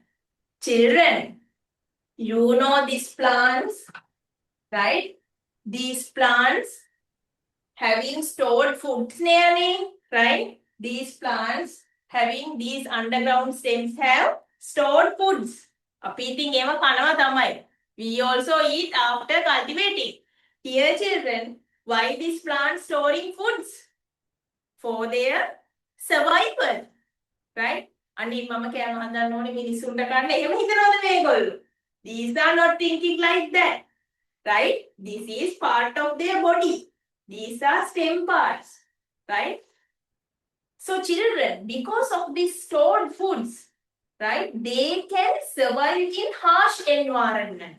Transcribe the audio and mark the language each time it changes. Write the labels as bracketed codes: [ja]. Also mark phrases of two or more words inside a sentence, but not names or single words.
[en] Children, you know these plants, right? These plants having stored foods nearly, right? These plants having these underground stems have stored foods. [si] අපි ඉතින් ඒව කනවා තමයි. [en] We also eat after cultivating. Here, children, why these plants storing foods? For their survival, right? [si] අනිත් මම කෑම හදන්න ඕනේ මිනිස්සුන්ට කන්න එහෙම හිතනවද මේගොල්ලෝ? [en] These are not thinking like that, right? This is part of their body. These are stem parts, right? So children, because of these stored foods, right, they can survive in harsh environments.